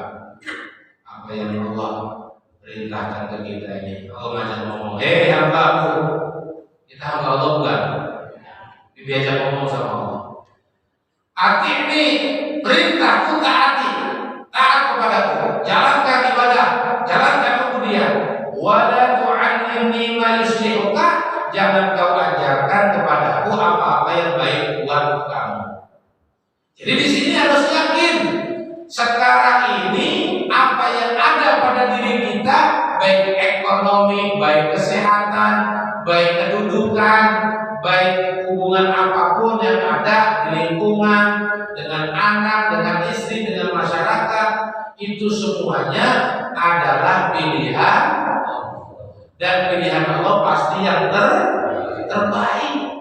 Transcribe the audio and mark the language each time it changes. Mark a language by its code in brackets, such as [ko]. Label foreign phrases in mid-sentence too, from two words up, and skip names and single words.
[id] Apa yang Allah perintahkan ke kita ini? Allah ngajak ngomong, hei hambaku, kita hamba Allah bukan? Diajak ngomong sama Allah. Ati ini perintahku taati, taat kepadaku, jalankan ibadah, jalankan kemudian. [ar] ولا تعلمني ما يصلحك, [id] jangan kau ajarkan kepadaku apa-apa yang baik buat kamu. Jadi di sini harus yakin sekarang ini apa yang ada pada diri kita, baik ekonomi, baik kesehatan, baik kedudukan, baik hubungan apapun yang ada di lingkungan, dengan anak, dengan istri, dengan masyarakat, itu semuanya adalah pilihan, dan pilihan Allah pasti yang terbaik.